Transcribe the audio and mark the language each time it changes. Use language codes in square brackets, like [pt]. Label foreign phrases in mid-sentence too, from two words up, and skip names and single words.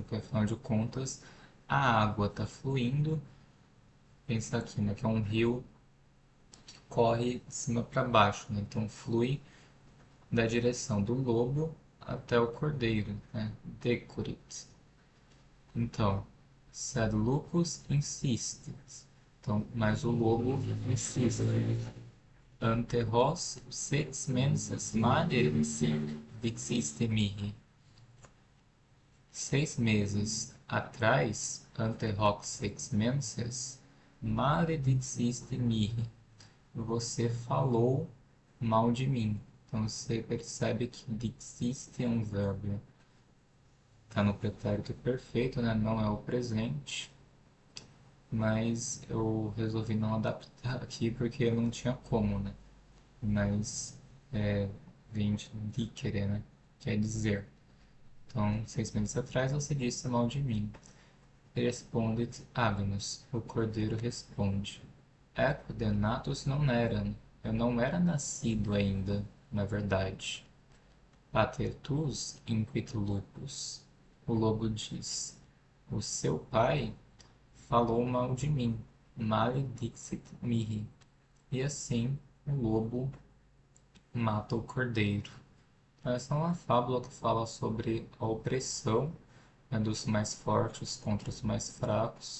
[pt] Porque afinal de contas, a água está fluindo. Pensa aqui, né? Que é um rio que corre de cima para baixo, né? Então flui da direção do lobo até o cordeiro, né? Decurit. Então, [la] sed lupus insistit. [pt] Então, mas o lobo insiste. [la] Ante hos sex menses mane dixiste mihi. [pt] 6 meses atrás, [la] ante hoc sex menses, malediciste mihi. [pt] Você falou mal de mim. Então você percebe que dixiste é um verbo. Está no pretérito perfeito, né? Não é o presente. Mas eu resolvi não adaptar aqui porque não tinha como, né? Mas vem de dicere, né? Quer dizer. Então, 6 meses atrás você disse mal de mim. [la] Respondet Agnus. [pt] O cordeiro responde: [la] Eco denatus non eram. [pt] Eu não era nascido ainda, na verdade. [la] Pater tuus inquit lupus. [pt] O lobo diz: O seu pai falou mal de mim. [la] Maledixit mihi. [pt] E assim o lobo mata o cordeiro. Essa é uma fábula que fala sobre a opressão, né, dos mais fortes contra os mais fracos.